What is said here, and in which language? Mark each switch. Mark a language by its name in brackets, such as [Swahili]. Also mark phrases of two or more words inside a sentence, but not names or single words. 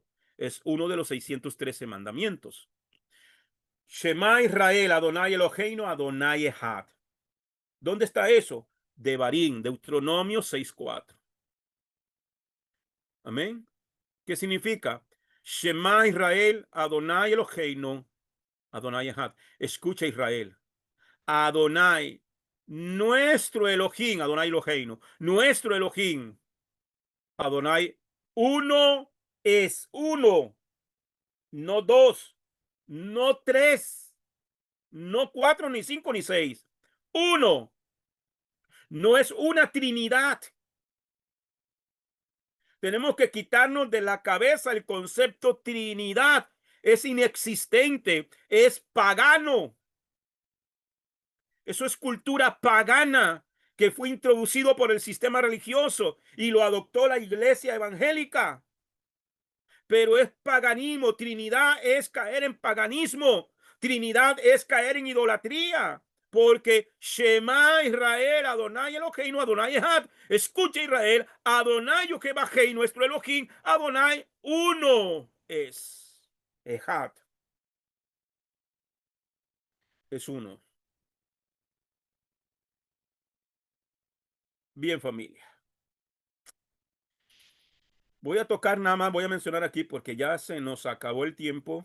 [Spanish] Es uno de los 613 mandamientos. [Hebrew] שמע ישראל, אדוני אלוהינו, אדוני אחד. [Spanish] ¿Dónde está eso? Devarim, Deuteronomio 6:4. Amén. ¿Qué significa? [Hebrew] שמע ישראל, אדוני אלוהינו, אדוני אחד. [Spanish] Escucha Israel. Adonai, nuestro Elohim, [Hebrew] אדוני אלוהינו, [Spanish] nuestro Elohim, Adonai, uno es uno, no dos, no tres, no cuatro, ni cinco, ni seis. Uno. No es una trinidad. Tenemos que quitarnos de la cabeza el concepto trinidad. Es inexistente, es pagano. Eso es cultura pagana que fue introducido por el sistema religioso y lo adoptó la iglesia evangélica. Pero es paganismo. Trinidad es caer en paganismo. Trinidad es caer en idolatría. [Hebrew] Porque שמע ישראל, אדוני אלוהינו, אדוני אחד. [Spanish] Escucha Israel, Adonai Yehevahei, nuestro Elohim, Adonai uno es. Echad es uno. Bien, familia. Voy a tocar nada más, voy a mencionar aquí porque ya se nos acabó el tiempo.